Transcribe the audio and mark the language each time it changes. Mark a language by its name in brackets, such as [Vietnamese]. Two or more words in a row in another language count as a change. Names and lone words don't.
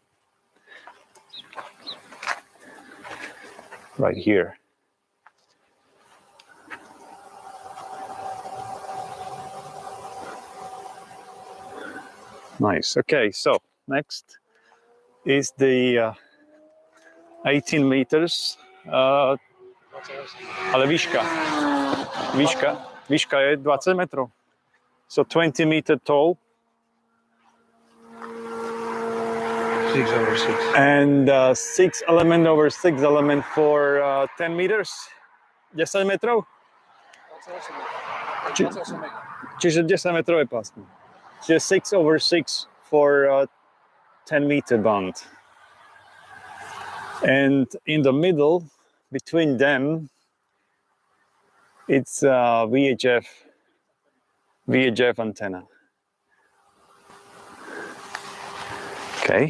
[English] Right here. Nice. Okay, so next is the 18 meters, [Slovak] ale výška je 20 metrov. [English] So 20 meter tall. 6 over 6. And 6 element over 6 element for 10 meters. [Slovak] 10 metrov? Čiže 10 metrov je pásmo. [English] Čiže 6 over 6 for 10 meter band. And in the middle, between them, it's VHF antenna. Okay.